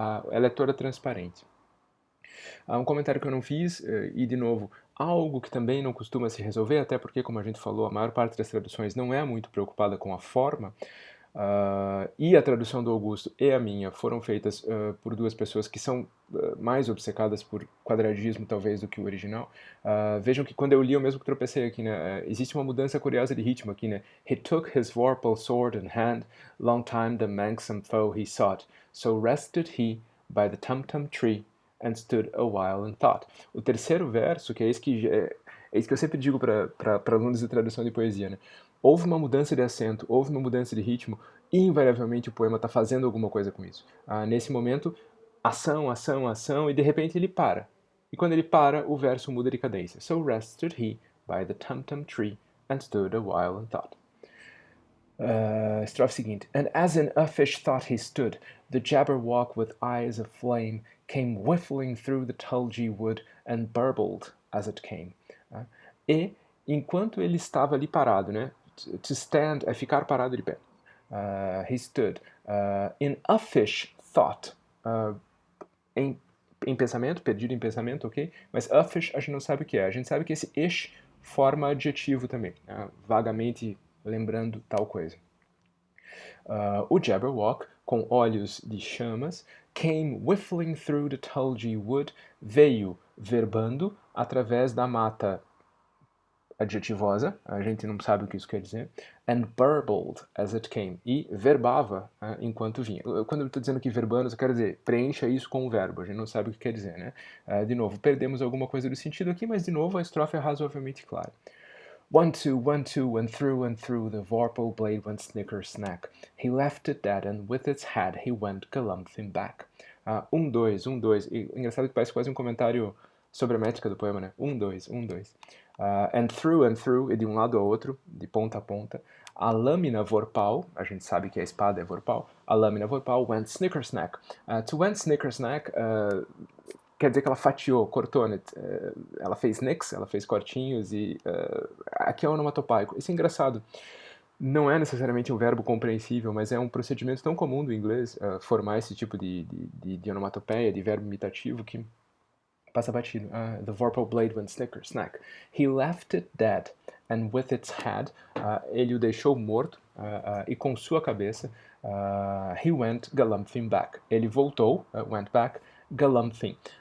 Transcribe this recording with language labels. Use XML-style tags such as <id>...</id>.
<pt>Ela é toda transparente. Um comentário que eu não fiz, e de novo, algo que também não costuma se resolver, até porque, como a gente falou, a maior parte das traduções não é muito preocupada com a forma, e a tradução do Augusto e a minha foram feitas por duas pessoas que são mais obcecadas por quadradismo, talvez, do que o original. Vejam que quando eu li, eu mesmo que tropecei aqui, né? Existe uma mudança curiosa de ritmo aqui, né?</pt> <en>He took his vorpal sword in hand, long time the manxome foe he sought, so rested he by the tum-tum tree, and stood a while in thought.</en> <pt>O terceiro verso, que é isso que eu sempre digo para alunos de tradução de poesia, né? Houve uma mudança de acento, houve uma mudança de ritmo, e invariavelmente o poema está fazendo alguma coisa com isso. Nesse momento, ação, ação, ação, e de repente ele para. E quando ele para, o verso muda de cadência.</pt> <en>So rested he by the tum-tum tree, and stood a while in thought.</en> <pt>Estrofe seguinte.</pt> <en>And as in uffish thought he stood, the Jabberwock with eyes of flame came whiffling through the tulgey wood and burbled as it came.</en> <pt>E, enquanto ele estava ali parado, né?</pt> <en>To stand</en> <pt>é ficar parado de pé.</pt> <en>He stood in uffish thought.</en> <pt>Em pensamento, perdido em pensamento, ok? Mas uffish a gente não sabe o que é. A gente sabe que esse ish forma adjetivo também, vagamente lembrando tal coisa. O Jabberwock, com olhos de chamas,</pt> <en>came whiffling through the tulgey wood,</en> <pt>veio verbando através da mata adjetivosa, a gente não sabe o que isso quer dizer,</pt> <en>and burbled as it came,</en> <pt>e verbava enquanto vinha. Quando eu estou dizendo que verbando, eu quero dizer, preencha isso com o verbo, a gente não sabe o que quer dizer, né? De novo, perdemos alguma coisa do sentido aqui, mas de novo a estrofe é razoavelmente clara.</pt> <en>1, 2, and through the vorpal blade went snicker snack. He left it dead, and with its head he went galumphing back. 1, 2, 1, 2.</en> <pt>Engraçado que parece quase um comentário sobre a métrica do poema, né? 1, 2, 1, 2.</pt> <en>And through,</en> <pt>e de um lado ao outro, de ponta a ponta. A lâmina vorpal, a gente sabe que a espada é vorpal, a lâmina vorpal</pt> <en>went snicker snack. To went snicker snack</en> <pt>quer dizer que ela fatiou, cortou, né? Ela fez nicks, ela fez cortinhos e aqui é onomatopaico. Isso é engraçado. Não é necessariamente um verbo compreensível, mas é um procedimento tão comum do inglês formar esse tipo de onomatopeia, de verbo imitativo, que passa batido.</pt> <en>The vorpal blade went snicker, snack. He left it dead, and with its head,</en> <pt>ele o deixou morto, e com sua cabeça,</pt> <en>he went galumphing back.</en> <pt>Ele voltou,</pt> <en>went back,</en> <pt>galumphing.</pt>